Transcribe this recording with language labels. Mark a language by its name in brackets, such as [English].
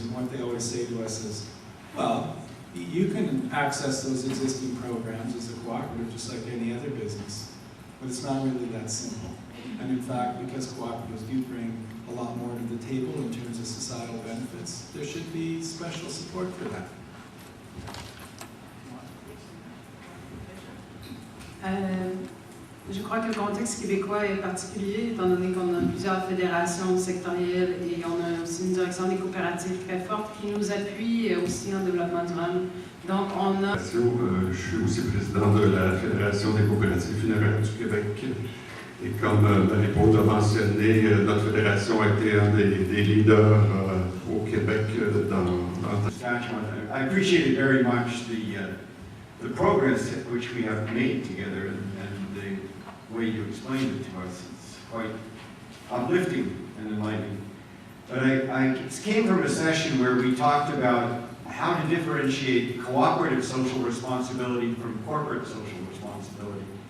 [English] And what they always say to us is, well, you can access those existing programs as a cooperative just like any other business, but it's not really that simple. And in fact, because cooperatives do bring a lot more to the table in terms of societal benefits, there should be special support for that. [French] Je crois que le contexte québécois est particulier, étant donné qu'on a plusieurs fédérations sectorielles et on a aussi une direction des coopératives très forte qui nous appuie aussi en développement durable. Donc, on a... Je suis aussi président de la Fédération des coopératives funéraires du Québec. Et comme Marie-Paul a mentionné, notre fédération a été un des leaders au Québec dans [English] I appreciated very much the progress which we have made together and the way you explained it to us. It's quite uplifting and enlightening. But I came from a session where we talked about how to differentiate cooperative social responsibility from corporate social responsibility.